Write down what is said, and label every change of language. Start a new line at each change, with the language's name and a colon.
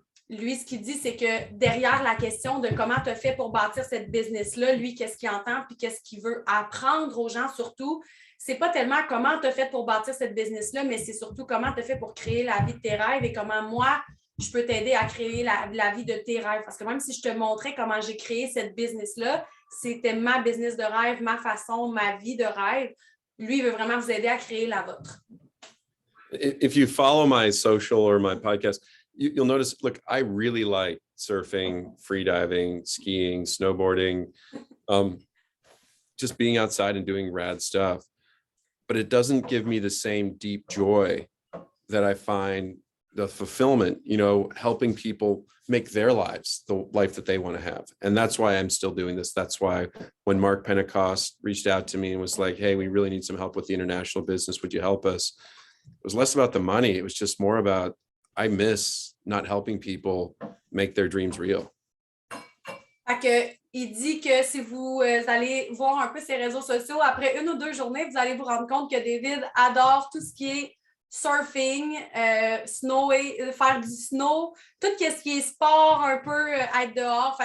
French: lui, ce qu'il dit, c'est que derrière la question de comment tu as fait pour bâtir cette business-là, lui, qu'est-ce qu'il entend puis qu'est-ce qu'il veut apprendre aux gens surtout, c'est pas tellement comment tu as fait pour bâtir cette business-là, mais c'est surtout comment tu as fait pour créer la vie de tes rêves et comment moi, je peux t'aider à créer la vie de tes rêves. Parce que même si je te montrais comment j'ai créé cette business-là, c'était ma business de rêve, ma façon, ma vie de rêve. Lui, il veut vraiment vous aider à créer la vôtre.
English: If you follow my social or my podcast, you'll notice, look, I really like surfing, freediving, skiing, snowboarding, just being outside and doing rad stuff. But it doesn't give me the same deep joy that I find the fulfillment, helping people make their lives the life that they want to have. And that's why I'm still doing this. That's why when Mark Pentecost reached out to me and was like, hey, we really need some help with the international business. Would you help us? It was less about the money. It was just more about, I miss not helping people make their dreams real.
French: Fait que, il dit que si vous allez voir un peu ses réseaux sociaux, après 1 ou 2 journées, vous allez vous rendre compte que David adore tout ce qui est surfing, faire du snow, tout ce qui est sport, un peu être dehors.